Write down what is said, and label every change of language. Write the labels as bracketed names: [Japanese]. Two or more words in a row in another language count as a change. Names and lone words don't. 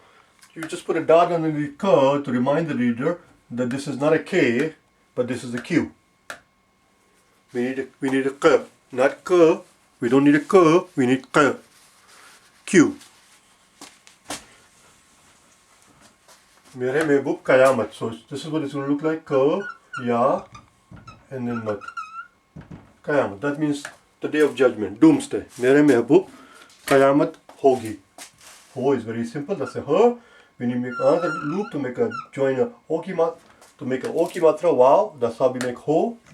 [English] You just put a dot underneath ka to remind the reader that this is not a K, but this is a Q. We need a ka, not ka. We don't need a ka, we need ka. [Hindi] Q. Mere mehboob qayamat. [English] So this is what it's going to look like. Ka, ya, and then mat. Qayamat. That means the day of judgment, doomsday. [Hindi] Mere mehboob Qayamat Hogi. [English] Ho is very simple. That's a her. We need to make another loop to make a join a oki mat to make a oki matra. Wow, that's how we make ho.